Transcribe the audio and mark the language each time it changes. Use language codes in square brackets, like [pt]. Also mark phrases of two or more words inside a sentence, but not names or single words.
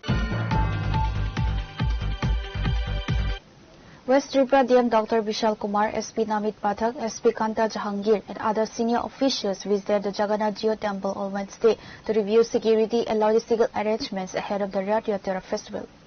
[en] West Tripura DM Dr. Vishal Kumar, SP Namit Pathak, SP Kanta Jahangir and other senior officials visited the Jagannath Geo Temple on Wednesday to review security and logistical arrangements ahead of the Rath Yatra festival.